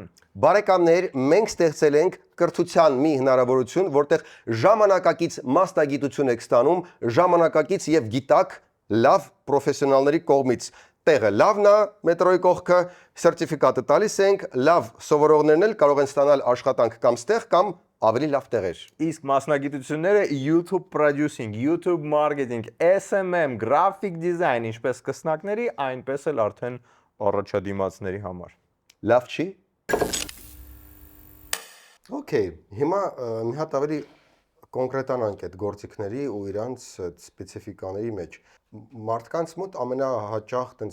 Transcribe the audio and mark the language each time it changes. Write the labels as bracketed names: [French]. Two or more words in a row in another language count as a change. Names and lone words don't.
[Armenian] Բարեկամներ, մենք ստեղծել ենք կրթության մի հնարավորություն, որտեղ ժամանակակից մասնագիտություն եք ստանում, ժամանակակից եւ գիտակ լավ պրոֆեսիոնալների կողմից։ Տեղը լավն է, մետրոյի կողքը, սերտիֆիկատը տալիս ենք, լավ սովորողներն էլ կարող են ստանալ աշխատանք կամ ստեղ կամ ավելի լավ տեղեր։ Իսկ մասնագիտությունները [English] YouTube producing, YouTube marketing, SMM, graphic design, [Armenian] ինչպես սկսնակների, այնպես էլ արդեն առաջադիմացների համար։ Լավ չի։ Okay, հիմա մի հատ ավելի կոնկրետանանք այդ գործիքների ու իրանց սպეციფიկաների մեջ։ Մարդկանց մոտ ամենահաճախ տենց